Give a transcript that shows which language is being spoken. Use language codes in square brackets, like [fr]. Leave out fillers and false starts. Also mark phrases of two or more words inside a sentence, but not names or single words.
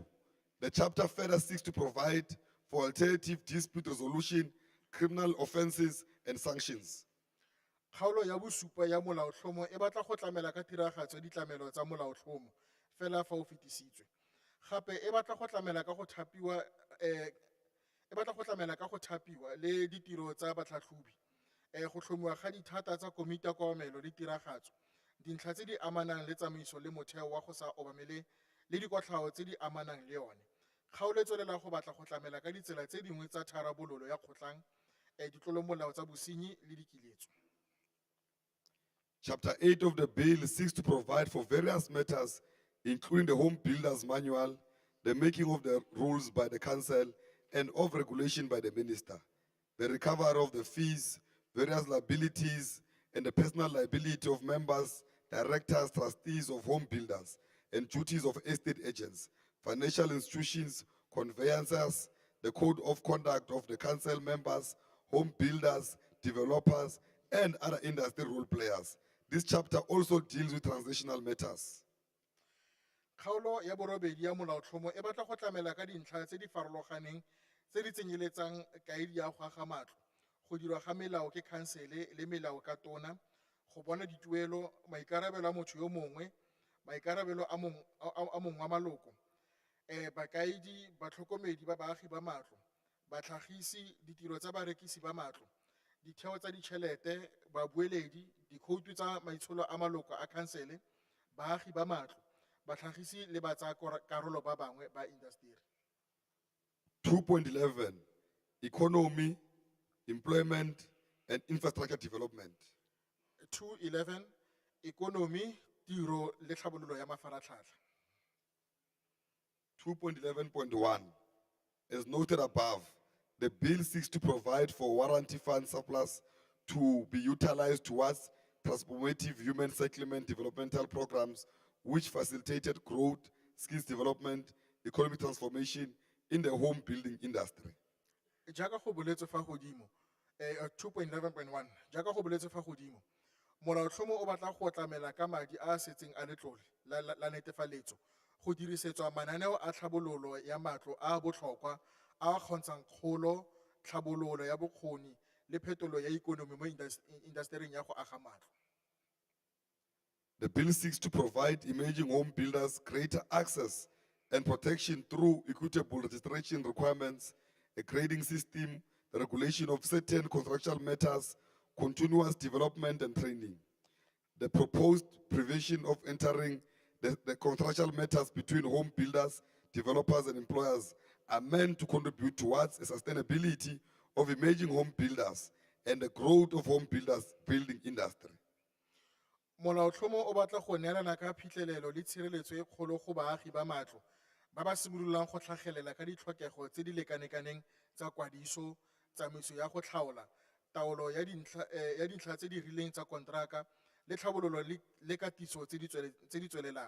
[en] The chapter further seeks to provide for alternative dispute resolution, criminal offenses, and sanctions. [tn] Kgaolo ya bosupa ya molaotlhomo e batla go tlamela ka tiragatso ya ditlamelo tsa molaotlhomo fela fa o fetisitswe. Gape e batla go tlamela ka go thapiwa le ditiro tsa batlhatlhobi, go tlhomiwa ga dithata tsa komiti ya koamelo le tiragatso, dintlha tse di amanang le tsamaiso le motheo wa go sa obamele le dikotlhao tse di amanang le yone. Kgaolo e tswelela go batla go tlamela ka ditsela tse dingwe tsa tharabololo ya kgotlang, ditlolomolao tsa bosenyi le dikiletso. [en] Chapter 8 of the bill seeks to provide for various matters, including the Home Builders Manual, the making of the rules by the council, and of regulation by the minister, the recovery of the fees, various liabilities, and the personal liability of members, directors, trustees of home builders, and duties of estate agents, financial institutions, conveyancers, the code of conduct of the council members, home builders, developers, and other industry role players. This chapter also deals with transitional matters. [tn] Kgaolo ya borobedi ya molaotlhomo e batla go tlamela ka dintlha tse di farologaneng tse di tsenyeletsang kaedi ya go aga matlo, go dirwa ga melao ke khansele le melao ka tona, go bona dituelo, maikarabelo a motho yo mongwe, maikarabelo a mongwe wa maloko, bakaedi, batlhokomedi ba baagi ba matlo, batlhagisi, ditiro tsa barekisi ba matlo, ditheo tsa ditšhelete, babueledi, dikhoutu tsa maitsholo a maloko a khansele, baagi ba matlo, batlhagisi le ba tsa karolo ba bangwe ba industry. [en] 2.11, economy, employment, and infrastructure development. 2.11, economy, [tn] tiro le tlhabololo ya mafaratlhatlha. [en] 2.11.1, as noted above, the bill seeks to provide for warranty fund surplus to be utilized towards transformative human settlement developmental programs which facilitated growth, skills development, economic transformation in the home building industry. [tn] Jaaka go boletswe fa godimo, 2.11.1, jaaka go boletswe fa godimo, molaotlhomo o batla go tlamela ka madi a setseng a letlole la netefaletso go dirisetswa mananeo a tlhabololo ya matlo a botlhokwa a kgontshang kgolo, tlhabololo ya bokgoni le phetolo ya ikonomi mo industry ya go aga matlo. [en] The bill seeks to provide emerging home builders greater access and protection through equitable registration requirements, a grading system, the regulation of certain contractual matters, continuous development and training. The proposed provision of entering the contractual matters between home builders, developers, and employers are meant to contribute towards the sustainability of emerging home builders and the growth of home builders building industry. [tn] Molaotlhomo o batla go neelana ka phitlhelelo le tshireletso e kgolo go baagi ba matlo ba ba simololang go tlhagelela ka ditlhokego tse di lekalekaneng tsa kwadiso, tsamaiso ya go tlhaola, taolo ya dintlha tse di rileng tsa kontraka le tlhabololo le katiso tse di tswelelang.